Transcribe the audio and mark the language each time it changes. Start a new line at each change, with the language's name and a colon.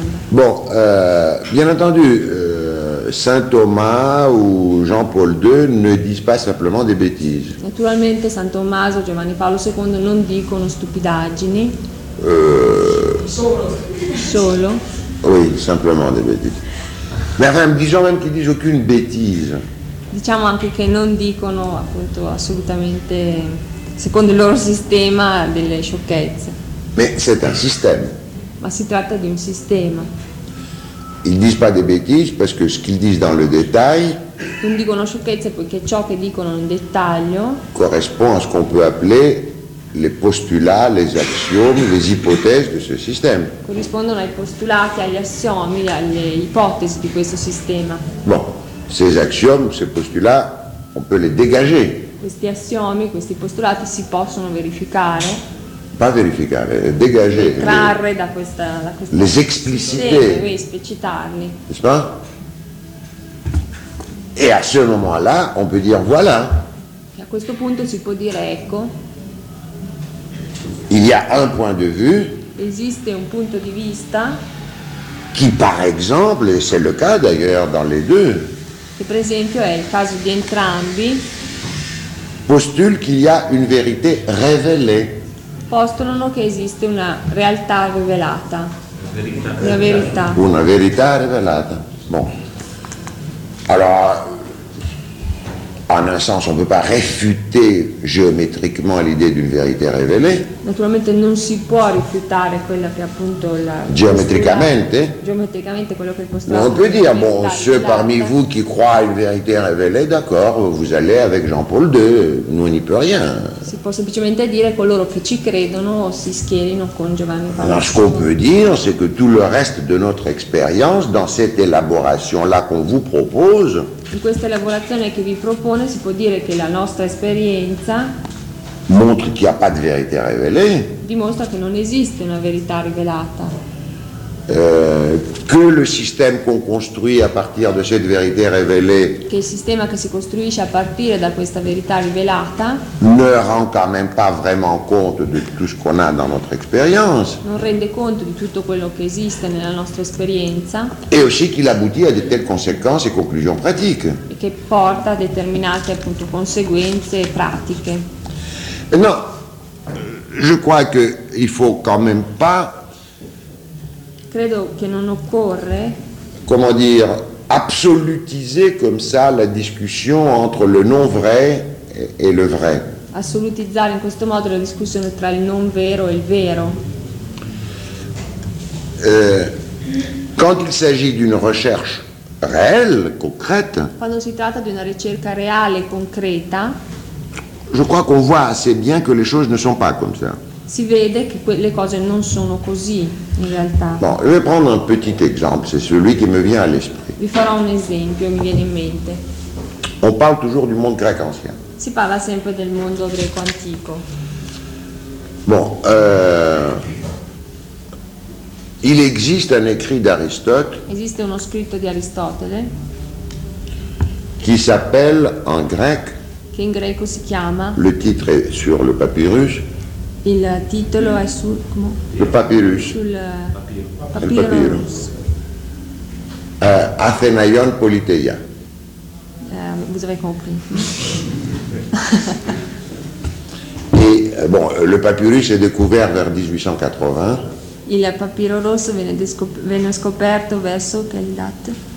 French: Bon, bien entendu, Saint Thomas ou Jean-Paul II ne disent pas simplement des bêtises.
Italian: Naturellement, Saint Thomas ou Giovanni Paolo II non dicono stupidaggini. Solo.
French: Oui, simplement des bêtises. Mais enfin, disons même qu'ils disent aucune bêtise.
Italian: Diciamo anche che non dicono appunto assolutamente, secondo il loro sistema, delle sciocchezze.
French: Mais c'est un système.
Italian: Ma si tratta di un sistema.
French: Ils disent pas des bêtises parce que ce qu'ils disent dans le détail.
Italian: Non dicono sciocchezze perché ciò che dicono in dettaglio corrisponde a
French: ce qu'on peut appeler les postulats, les axiomes, les hypothèses de ce système.
Italian: Corrispondono ai postulati, agli assiomi, alle ipotesi di questo sistema.
French: Bon, ces axiomes, ces postulats, on peut les dégager.
Italian: Questi assiomi, questi postulati si possono verificare.
French: Pas verificare, dégager.
Italian: Trarre da questa. Da questa
French: les expliciter.
Italian: Sistema, oui, esplicitarli.
French: N'est-ce pas? Et à ce moment-là, on peut dire voilà. Et
Italian: a questo punto si può dire ecco.
French: Il y a un point de vue.
Italian: Esiste un punto di vista.
French: Qui, par exemple, et c'est le cas d'ailleurs dans les deux.
Italian: Che per esempio è il caso di entrambi.
French: Postule qu'il y a une vérité révélée.
Italian: Postulano che esiste una realtà rivelata. La verità. Una verità rivelata. Bon.
French: Alors, en un sens, on ne peut pas réfuter géométriquement l'idée d'une vérité révélée.
Italian: Naturalmente non si può rifiutare quella che appunto la. Geometricamente. Geometricamente quello che postula.
French: Mais on peut dire, bon, ceux parmi vous qui croient à une vérité révélée, d'accord, vous allez avec Jean-Paul II, nous n'y peut rien.
Italian: Si può semplicemente dire coloro che ci credono si schierino con Giovanni Paolo.
French: Alors, ce qu'on peut dire, c'est que tout le reste de notre expérience dans cette élaboration-là qu'on vous propose.
Italian: In questa elaborazione che vi propone si può dire che la nostra esperienza
French: montre qu'il n'y a pas de vérité révélée.
Italian: Dimostra che non esiste una verità rivelata.
French: Que le système qu'on construit à partir de cette vérité révélée.
Italian: Che il sistema che si costruisce a partire da questa verità rivelata
French: ne rend quand même pas vraiment compte de tout ce qu'on a dans notre expérience.
Italian: Non rende conto di tutto quello che esiste nella nostra esperienza.
French: Et aussi qu'il aboutit à de telles conséquences et conclusions pratiques.
Italian: E che porta a determinate appunto conseguenze pratiche.
French: Non, je crois qu'il ne faut quand même pas.
Italian: Credo che non occorre.
French: Comment dire, absolutiser comme ça la discussion entre le non vrai et le vrai.
Italian: Assolutizzare in questo modo la discussione tra il non vero e il vero.
French: Quand il s'agit d'une recherche réelle, concrète.
Italian: Quando si tratta di una ricerca reale, concreta.
French: Je crois qu'on voit assez bien que les choses ne sont pas comme ça.
Italian: Si vede che le cose non sono così in realtà.
French: Bon, je vais prendre un petit exemple, c'est celui qui me vient à l'esprit.
Italian: Vi farò un esempio, mi viene in mente.
French: On parle toujours du monde grec ancien.
Italian: Si parla sempre del mondo greco antico.
French: Bon, il existe un écrit d'Aristote.
Italian: Esiste uno scritto di Aristotele.
French: Qui s'appelle en grec.
Italian: Che in greco si chiama.
French: Le titre est sur le papyrus.
Italian: Il titolo è sul. Come?
French: Le papyrus.
Italian: Sul. Papyrus. Il papyrus. Athenaion Politeia.
French: Vous avez compris. Et bon, le papyrus est découvert vers 1880.
Italian: Il papiro rosso venne scoperto verso quelle date?